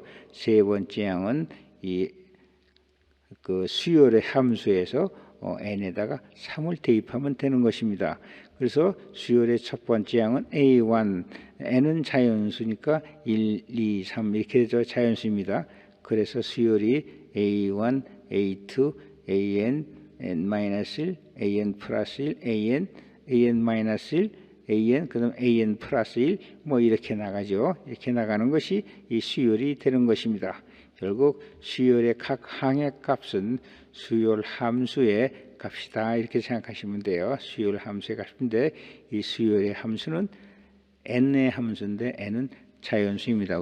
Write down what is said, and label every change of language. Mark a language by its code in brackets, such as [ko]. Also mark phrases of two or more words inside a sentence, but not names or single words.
[ko] 세 번째 항은 그 수열의 함수에서 n에다가 3을 대입하면 되는 것입니다. 그래서 수열의 첫 번째 항은 A1, n은 자연수니까 1, 2, 3 이렇게 되죠. 자연수입니다. 그래서 수열이 A1, A2, AN, N-1, AN 플러스 1, AN, AN-1, AN 그다음 AN 플러스 1 뭐 이렇게 나가죠. 이렇게 나가는 것이 이 수열이 되는 것입니다. 결국 수열의 각 항의 값은 수열 함수의 값이다 이렇게 생각하시면 돼요. 수열 함수의 값인데 이 수열의 함수는 n의 함수인데 n은 자연수입니다.